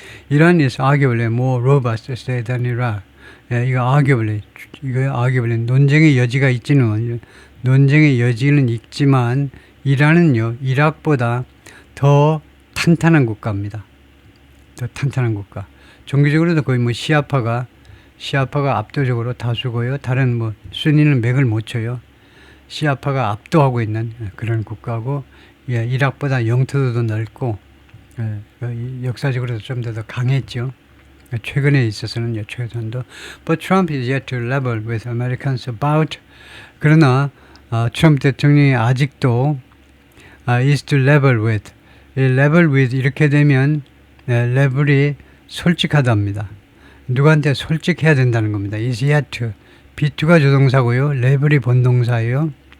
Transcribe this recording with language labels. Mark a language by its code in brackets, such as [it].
[en] Iran is arguably more robust state than Iraq. [ko] 이거 arguably 논쟁의 여지는 있지만 이란은요 이락보다 더 탄탄한 국가입니다. 더 탄탄한 국가. 종교적으로도 거의 시아파가 압도적으로 다수고요. 다른 순위는 맥을 못 쳐요. 시아파가 압도하고 있는 그런 국가고 이락보다 영토도 더 넓고 역사적으로도 좀 더 강했죠. 최근에 있어서는요, 최근도. [en] But Trump is yet to level with Americans about. [ko] 그러나 트럼프 대통령이 아직도 [en] is to level with. level with [ko] 이렇게 되면 레벨이 솔직하답니다. 누구한테 솔직해야 된다는 겁니다. [en] is yet to. [ko] B2가 조동사고요. 레벨이 본동사예요.